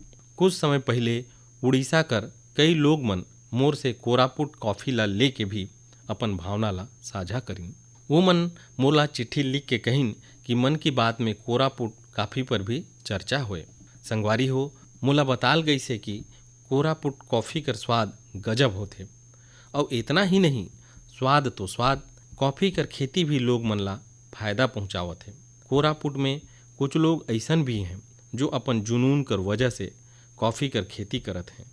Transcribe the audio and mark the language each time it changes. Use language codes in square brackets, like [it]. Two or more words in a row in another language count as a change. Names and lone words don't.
[hne] कुछ समय पहले उड़ीसा कर कई लोग मन मोर से कोरापुट कॉफ़ी ला लेके भी अपन भावना ला साझा करीन। वो मन मोला चिट्ठी लिख के कहिन कि मन की बात में कोरापुट कॉफ़ी पर भी चर्चा होए। संगवारी हो, मोला बताल गई से कि कोरापुट कॉफ़ी कर स्वाद गजब होथे और इतना ही नहीं, स्वाद तो स्वाद, कॉफ़ी कर खेती भी लोग मन ला फायदा पहुँचावत है। कोरापुट में कुछ लोग ऐसन भी हैं जो अपन जुनून कर वजह से कॉफ़ी कर खेती करत हैं।